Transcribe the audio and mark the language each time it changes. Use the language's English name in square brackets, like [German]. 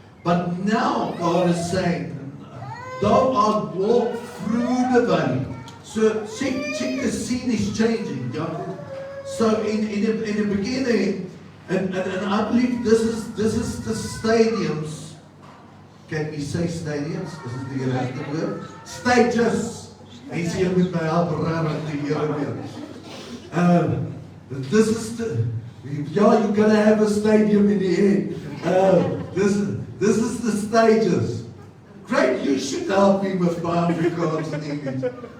[English] But now God is saying, thou art walk through the valley. So check the scene is changing. Yeah? So in the beginning, and I believe this is the stadiums. Can we say stadiums? Is it the correct word? Stages. [Afrikaans] Hy sê jy moet my help raak die Here weer. [English] This is the, yeah, you're gonna have a stadium in the end. This is the stages. Great, you should help me with my Afrikaans and English.